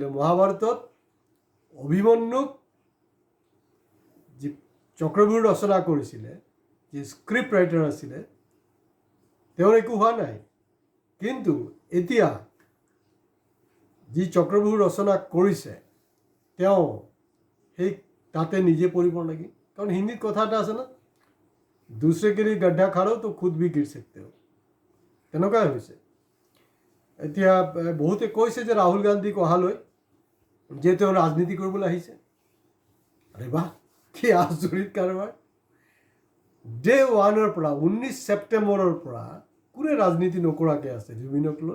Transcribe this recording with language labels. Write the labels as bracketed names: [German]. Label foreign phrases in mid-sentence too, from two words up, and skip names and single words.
[Assamese] মহাভাৰতত অভিমন্যুক যি চক্ৰব্যূহ ৰচনা কৰিছিলে, যি স্ক্ৰিপ্ট ৰাইটাৰ আছিলে, তেওঁৰ একো হোৱা নাই। কিন্তু এতিয়া যি চক্ৰব্যূহ ৰচনা কৰিছে তেওঁ সেই তাতে নিজে পৰিব নেকি? কাৰণ হিন্দীত কথা এটা আছে না, [Hindi] दूसरे के लिए गड्ढा खोदो तो खुद भी गिर सकते हो। [Assamese] তেনেকুৱাই হৈছে। এতিয়া বহুতে কৈছে যে ৰাহুল গান্ধীক অহালৈ যে তেওঁ ৰাজনীতি কৰিবলৈ আহিছে। আৰে বাহ, কি আচৰিত কাৰবাৰ! ডে ওৱানৰ পৰা 19 ছেপ্টেম্বৰৰ পৰা কোনে ৰাজনীতি নকৰাকৈ আছে জুবিনক লৈ?